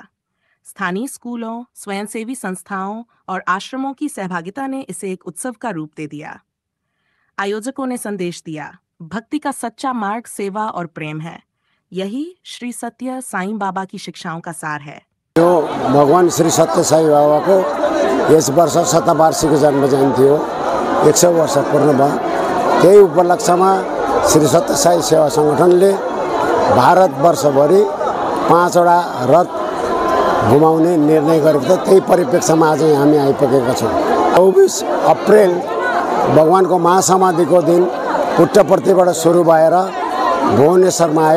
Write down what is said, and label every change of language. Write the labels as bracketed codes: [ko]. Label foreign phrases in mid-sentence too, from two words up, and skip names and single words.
[hi] स्थानीय स्कूलों, स्वयंसेवी संस्थाओं और आश्रमों की सहभागिता ने इसे एक उत्सव का रूप दे दिया। आयोजकों ने संदेश दिया, भक्ति का सच्चा मार्ग सेवा और प्रेम है। यही श्री सत्य साईं बाबा की शिक्षाओं का सार है। [ne] जो भगवान श्री सत्य साईं बाबा को इस वर्ष शतवार्षिक जन्म जयन्ती हो, 100 वर्ष पूर्ण भयो। त्यही उपलक्ष्यमा श्री सत्य साई सेवा संगठनले भारतवर्षभरि 5वटा रथ घुमाउने निर्णय गरेको थियो। त्यही परिप्रेक्ष्यमा आज हामी आइपुगेका छौँ। 24 अप्रेल भगवानको महासमाधिको दिन पुट्टपर्तीबाट सुरु भएर भुवनेश्वरमा आयो।